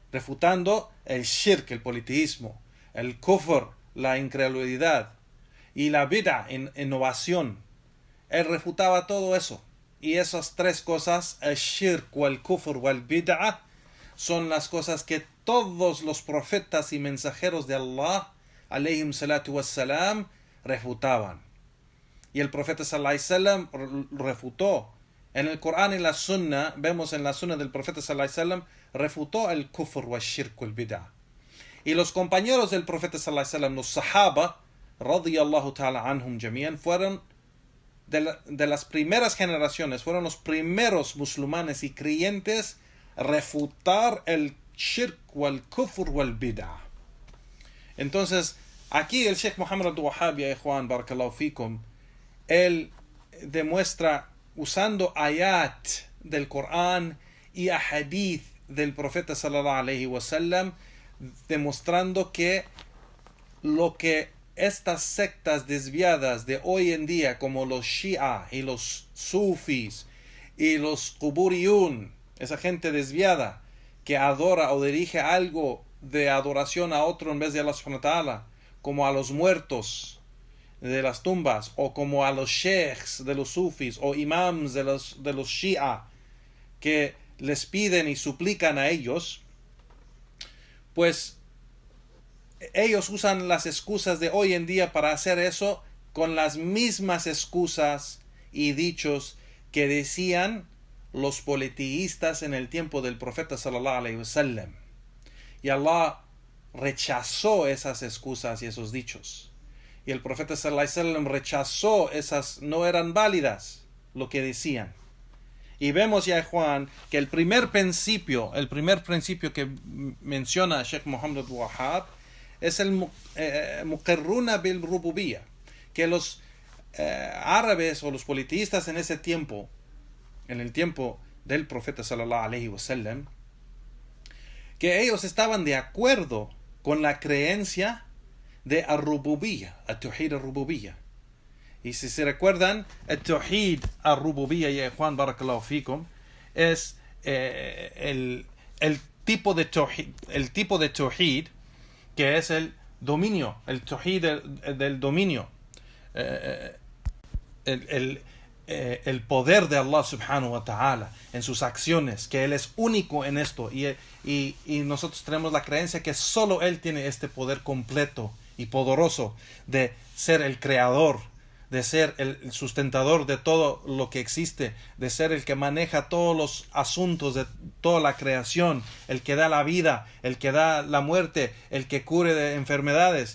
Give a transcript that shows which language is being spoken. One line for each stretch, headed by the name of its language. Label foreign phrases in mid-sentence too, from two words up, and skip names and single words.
Spanish: refutando el shirk, el politeísmo, el kufr, la incredulidad, y la bid'a, innovación. Él refutaba todo eso. Y esas tres cosas, el shirk, o el kufr, o el bid'a, son las cosas que todos los profetas y mensajeros de Allah,
Arabic: عليهم الصلاة والسلام,
Spanish: refutaban. Y el profeta
Arabic: صلى الله عليه وسلم
Spanish: refutó. En el Corán y la Sunna, vemos en la Sunna del profeta
Arabic: صلى الله عليه وسلم,
Spanish: refutó el kufr, o el shirk, o el bid'a. Y los compañeros del profeta
Arabic: صلى الله عليه وسلم,
Spanish: los sahaba,
Arabic: رضي الله تعالى عنهم جميعا,
Spanish: fueron de las primeras generaciones, fueron los primeros musulmanes y creyentes a refutar el shirk, o el kufr, o el bid'a. Entonces, aquí el Sheikh Muhammad Abdul Wahhab,
Arabic: يا إخوان بارك الله فيكم,
Spanish: él demuestra usando ayat del Corán y ahadith del profeta
Arabic: صلى الله عليه وسلم,
Spanish: demostrando que lo que estas sectas desviadas de hoy en día, como los Shia y los Sufis y los Quburiyun, esa gente desviada que adora o dirige algo de adoración a otro en vez de
Arabic: الله سبحانه وتعالى,
Spanish: como a los muertos de las tumbas, o como a los sheikhs de los sufis, o imams de los Shia, que les piden y suplican a ellos, pues ellos usan las excusas de hoy en día para hacer eso con las mismas excusas y dichos que decían los politeístas en el tiempo del profeta
Arabic: صلى الله عليه وسلم.
Spanish: Y Allah rechazó esas excusas y esos dichos. Y el profeta
Arabic: صلى الله عليه وسلم
Spanish: rechazó esas, no eran válidas lo que decían. Y vemos ya, Juan, que el primer principio que menciona Sheikh Muhammad Abdul Wahhab es el
Arabic: مقرون بالربوبية,
Spanish: que los árabes o los politeístas en ese tiempo, en el tiempo del profeta
Arabic: صلى الله عليه وسلم,
Spanish: que ellos estaban de acuerdo con la creencia de
Arabic: الربوبية التوحيد الربوبية.
Spanish: Y si se recuerdan,
Arabic: التوحيد الربوبية,
Spanish: ya Juan,
Arabic: بارك الله فيكم,
Spanish: es el tipo de tawhid que es el dominio, el tawhid del dominio, el poder de
Arabic: الله سبحانه وتعالى
Spanish: en sus acciones, que Él es único en esto, y nosotros tenemos la creencia que solo Él tiene este poder completo y poderoso de ser el creador, de ser el sustentador de todo lo que existe, de ser el que maneja todos los asuntos de toda la creación, el que da la vida, el que da la muerte, el que cure de enfermedades.